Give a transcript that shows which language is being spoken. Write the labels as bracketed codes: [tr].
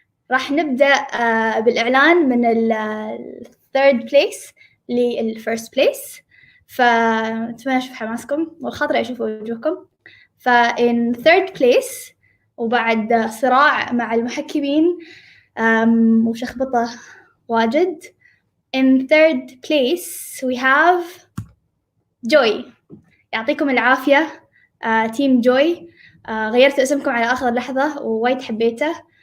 [ar] راح نبدأ بالإعلان من third place للfirst place. فأتمنى أشوف حماسكم والخاطر أشوف وجوهكم. فإن third place وبعد صراع مع المحكمين وشخبطة واجد. [en] In third place we have Joy. [ar] يعطيكم العافية تيم جوي, غيرتوا اسمكم على آخر لحظة ووايد حبيته.